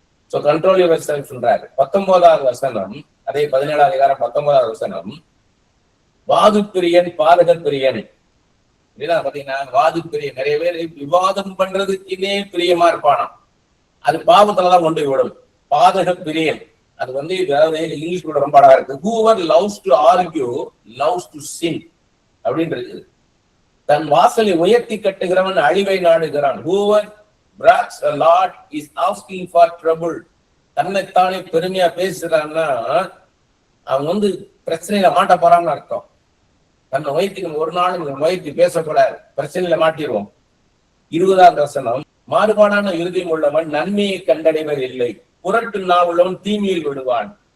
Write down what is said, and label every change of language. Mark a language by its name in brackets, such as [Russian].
[English] so control yourself [Tamil] சொல்றாரு. 19ஆவது வசனம், அதே 17ஆம் அதிகாரம் 19ஆவது வசனம், வாது பிரியன் பாதக பிரியன். பாத்தீங்கன்னா வாது பிரியன், நிறைய பேர் விவாதம் பண்றதுக்குன்னே பிரியமா இருப்பானா, அது பாவத்துலதான் கொண்டு விடும். பாதக பிரியன் அது வந்து இங்கிலீஷ் கூட ரொம்ப அழகா இருக்கு. [English] whoever loves to argue loves to sin அப்படின்றது. [Tamil] தன் வாசலை உயர்த்தி கட்டுகிறவன் அழிவை நாடுகிறான். [English] whoever brags a lot is asking for trouble. [Tamil] தன்னைத்தானே பெருமையா பேசுறான்னா அவன் வந்து பிரச்சனையில மாட்ட போறான்னு அர்த்தம். தன்னை உயர்த்தி ஒரு நாள் உயர்த்தி பேசக்கூடாது, பிரச்சனையில மாட்டிடுவோம். 20ஆவது வசனம், மாறுபாடான இருதயம் உள்ளவன் நன்மையை கண்டடைவர் இல்லை, புரட்டு நாவலும் தீமையில் விடுவான்.